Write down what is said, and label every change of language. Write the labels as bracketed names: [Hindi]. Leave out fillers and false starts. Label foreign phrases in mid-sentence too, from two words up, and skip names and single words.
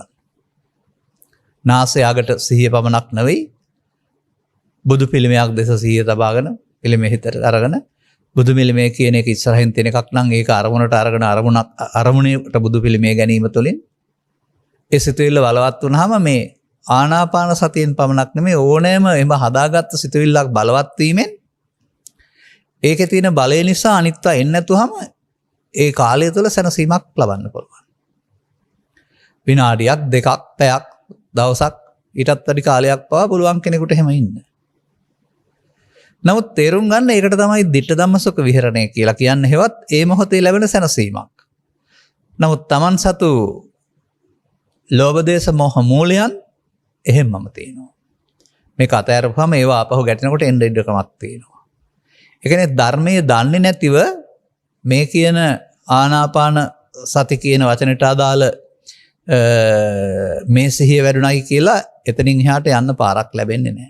[Sinhala] නාසය අගට සිහිය පමණක් නෙවෙයි බුදු පිළිමයක් දෙස සිහිය තබාගෙන පිළිමෙ හිතට අරගෙන බුදු පිළිමය කියන එක ඉස්සරහින් තියෙන එකක් නම් ඒක අරමුණට අරගෙන අරමුණට බුදු පිළිමය ගැනීම තුළින් ඒ සිතුවිල්ල බලවත් වුණාම මේ ආනාපාන සතියෙන් පමණක් නෙමෙයි ඕනෑම එම හදාගත්ත සිතුවිල්ලක් බලවත් වීමෙන් ඒකේ තියෙන බලය නිසා අනිත්වා එන්නේ නැතුවම ඒ කාලය තුළ සැනසීමක් ලබන්න පුළුවන්. විනාඩියක් දෙකක් පැයක් දවසක් ඊටත් වැඩි කාලයක් පවා පුළුවන් කෙනෙකුට එහෙම ඉන්න. නමුත් තේරුම් ගන්න ඒකට තමයි [Pali] ditta dhamma sukha [Sinhala] විහරණය කියලා කියන්නේ. හෙවත් ඒ මොහොතේ ලැබෙන සැනසීමක්. නමුත් Taman සතු ලෝභ දේශ මොහ මූලයන් එහෙමම තියෙනවා. මේක අතහැරපුවම ඒවා ආපහු ගැටෙනකොට එන්න ඉඩකමක් තියෙනවා. ඒ කියන්නේ ධර්මයේ දන්නේ නැතිව මේ කියන [Pali] ආනාපාන සති [Sinhala] කියන වචනට අදාළ මේ සිහිය වැඩුණයි කියලා එතනින් එහාට යන්න පාරක් ලැබෙන්නේ නැහැ.